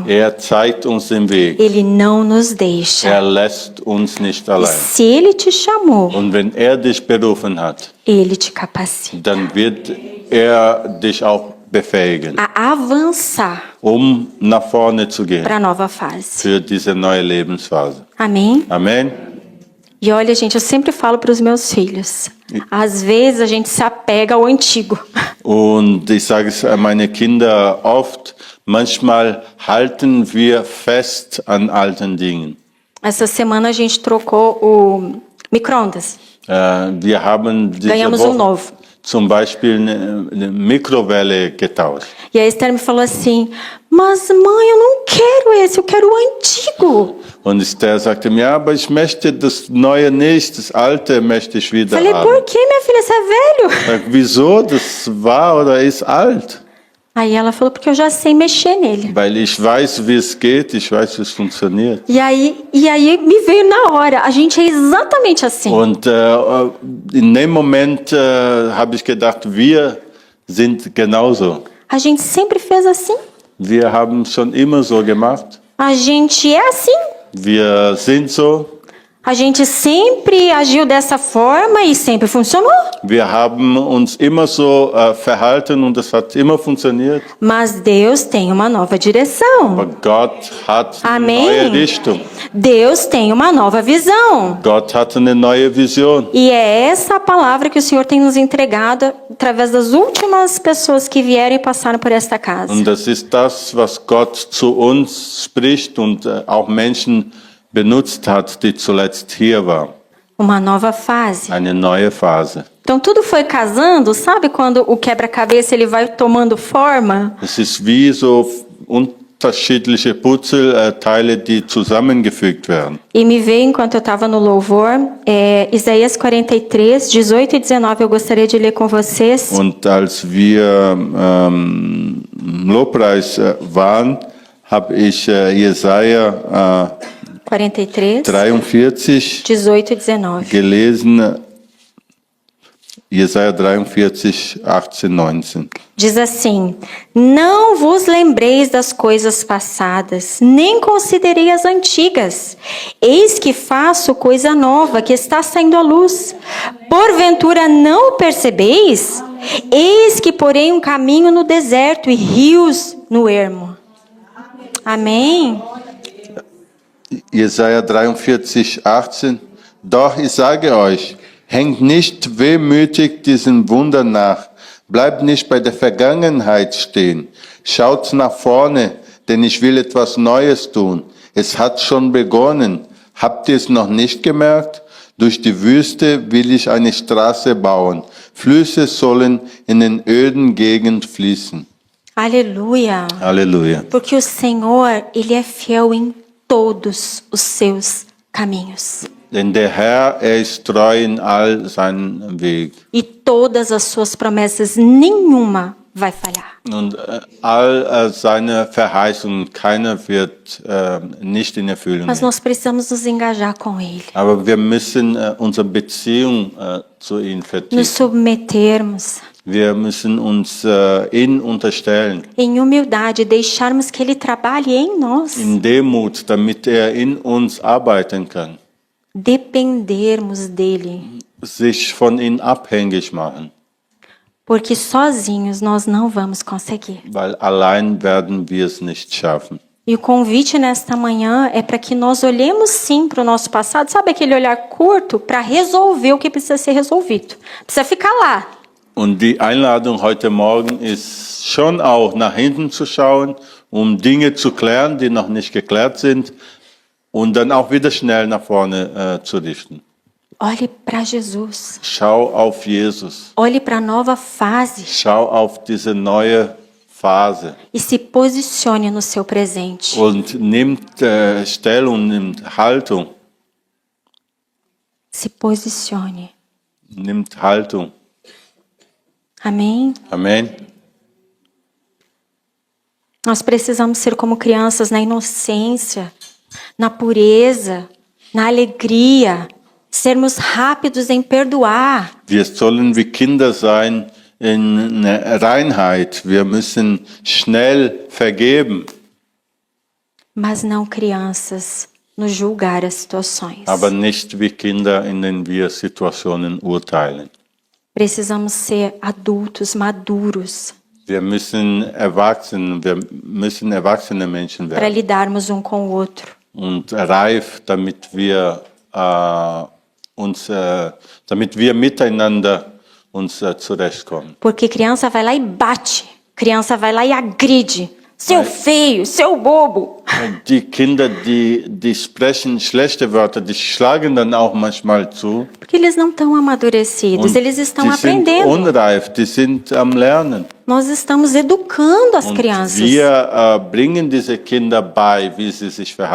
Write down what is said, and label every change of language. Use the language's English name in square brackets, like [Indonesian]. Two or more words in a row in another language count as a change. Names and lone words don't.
[German] Er zeigt uns den Weg. [Portuguese] Ele não nos deixa. [German] Er lässt uns nicht [Portuguese] E [German] allein. [Portuguese] se Ele te chamou, [German] Und wenn er dich berufen hat, [Portuguese] Ele te capacita [German] dann wird er dich auch befähigen, [Portuguese] a avançar [German] nach vorne zu gehen [Portuguese] para a nova fase. [German] für diese neue Lebensphase. [Portuguese] Amém? [German] Amen. [Portuguese] E olha, gente, eu sempre falo para os meus filhos. Às vezes a gente se apega ao antigo. [German] Und ich sage es an meine Kinder oft, manchmal halten wir fest an alten Dingen. [Portuguese] Essa semana a gente trocou o micro-ondas. [German] Wir haben diese [Portuguese] Ganhamos novo. [German] zum Beispiel eine Mikrowelle getauscht. [Portuguese] E a Esther me falou assim, mas mãe, eu não quero esse, eu quero o antigo. [German] Und der sagte mir, ja, aber ich möchte das Neue nicht, das Alte möchte ich wieder [Portuguese] Falei, [German] haben. [Portuguese] por que, minha filha, você é velho? [German] Ich sag, wieso? Das war oder ist alt. [Portuguese] Aí ela falou, porque eu já sei mexer nele. [German] Weil ich weiß, wie es geht, ich weiß, wie es funktioniert. [Portuguese] E aí me veio na hora, a gente é exatamente assim. [German] Und in dem Moment habe ich gedacht, wir sind genauso. [Portuguese] A gente sempre fez assim. [German] Wir haben schon immer so gemacht. [Portuguese] A gente é assim. [German] Wir sind so. [Portuguese] A gente sempre agiu dessa forma e sempre funcionou. [German] Wir haben uns immer so verhalten und es hat immer funktioniert. [Portuguese] Mas Deus tem uma nova direção. [German] Aber Gott hat eine [Portuguese] Amém. [German] neue Richtung. [Portuguese] Deus tem uma nova visão. [German] Gott hat eine neue Vision. [Portuguese] E é essa a palavra que o Senhor tem nos entregado através das últimas pessoas que vieram e passaram por esta casa. [German] Und das ist das, was Gott zu uns spricht und auch Menschen benutzt hat, die zuletzt hier waren. [Portuguese] Uma nova fase. [German] Eine neue Phase. [Portuguese] Então tudo foi casando, sabe quando o quebra-cabeça ele vai tomando forma? [German] Es ist wie so unterschiedliche Puzzleteile, die zusammengefügt werden. [Portuguese] E me veio enquanto eu estava no louvor, Isaías 43, 18 e 19, eu gostaria de ler com vocês. [German] Und als wir im Lobpreis waren, habe ich Jesaja 43, 43 [Portuguese] 18 e 19. [German] gelesen. Jesaja 43, 18, 19. [Portuguese] Diz assim: Não vos lembreis das coisas passadas, nem considerei as antigas. Eis que faço coisa nova, que está saindo à luz. Porventura não o percebeis? Eis que porei um caminho no deserto e rios no ermo. Amém? [German] Jesaja 43, 18. Doch ich sage euch, hängt nicht wehmütig diesen Wunder nach. Bleibt nicht bei der Vergangenheit stehen. Schaut nach vorne, denn ich will etwas Neues tun. Es hat schon begonnen. Habt ihr es noch nicht gemerkt? Durch die Wüste will ich eine Straße bauen. Flüsse sollen in den öden Gegend fließen. [Portuguese] Aleluia. [German] Halleluja. [Portuguese] Porque o Senhor, Ele é fiel em todos os seus caminhos. [German] Denn der Herr, ist treu in all seinen Weg. [Portuguese] E todas as suas promessas, nenhuma vai falhar. [German] Und all seine Verheißungen, keiner wird nicht in Erfüllung [Portuguese] Mas [German] gehen. [Portuguese] nós precisamos nos engajar com Ele. [German] Aber wir müssen unsere Beziehung zu ihm [Portuguese] Nos [German] vertiefen. [Portuguese] submetermos [German] Wir müssen uns ihn unterstellen, [Portuguese] em humildade, deixarmos que Ele trabalhe em nós. [German] in Demut, damit er in uns arbeiten kann. [Portuguese] Dependermos dEle. [German] Sich von ihm abhängig machen, [Portuguese] Porque sozinhos nós não vamos conseguir. [German] weil allein werden wir es nicht schaffen. [Portuguese] E o convite nesta manhã é para que nós olhemos sim para o nosso passado, sabe aquele olhar curto para resolver o que precisa ser resolvido. Precisa ficar lá. [German] Und die Einladung heute Morgen ist schon auch nach hinten zu schauen, Dinge zu klären, die noch nicht geklärt sind, und dann auch wieder schnell nach vorne zu richten. [Portuguese] Olhe para Jesus. [German] Schau auf Jesus. [Portuguese] Olhe para a nova fase. [German] Schau auf diese neue Phase. [Portuguese] E se posicione no seu presente. [German] Und nimmt Stellung, nimmt Haltung. [Portuguese] Se posicione. [German] Nimmt Haltung. [Portuguese] Amém? [German] Amen. [Portuguese] Nós precisamos ser como crianças na inocência, na pureza, na alegria. Sermos rápidos em perdoar. [German] Wir sollen wie Kinder sein in Reinheit. Wir müssen schnell vergeben. [Portuguese] Mas não crianças no julgar as situações. [German] Aber nicht wie Kinder, in denen wir Situationen urteilen. [Portuguese] Precisamos ser adultos, maduros, [German] Wir müssen erwachsene Menschen [Portuguese] para [German] werden [Portuguese] lidarmos um com o outro. [German] und reif, damit wir miteinander uns zurechtkommen. [Portuguese] Porque criança vai lá e bate. Criança vai lá e agride. Seu feio, seu bobo. [German] Die Kinder, die sprechen schlechte Wörter, die schlagen dann auch manchmal zu. [Portuguese] Porque eles não estão amadurecidos, eles estão [German] Die sind [Portuguese] aprendendo. [German] unreif, die sind am Lernen. [Portuguese] Nós estamos educando as [German] Und [Portuguese] crianças. [German] wir bringen diese Kinder bei, wie sie sich verhalten